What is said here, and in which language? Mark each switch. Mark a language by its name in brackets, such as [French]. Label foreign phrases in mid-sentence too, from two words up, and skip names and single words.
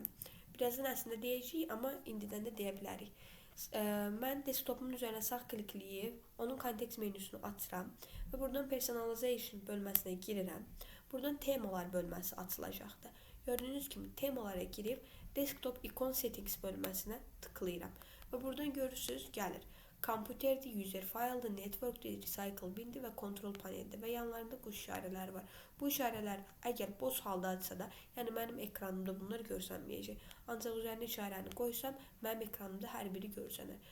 [Azerbaijani] Birazdan əslində deyəcəyik, amma indidən də deyə bilərik. Mən desktopumun üzərinə sağ klikləyib, onun kontekst menüsünü açıram və buradan personalization bölməsinə girirəm. Buradan temalar bölməsi açılacaqdır. Gördüyünüz kimi temalara girib [English] desktop icon settings [Azerbaijani] bölməsinə tıklayıram. Və buradan görürsünüz gəlir. Kompüterdir, [English] user file'dır, [Azerbaijani] network'dir, [English] recycle bindir [Azerbaijani] və [English] control paneldir [Azerbaijani] və yanlarında quş işarələri var. Bu işarələr əgər boz haldadırsa da, yəni mənim ekranımda bunlar görsənməyəcək. Ancaq üzərinə işarəni qoysam, mənim ekranımda hər biri görsənər.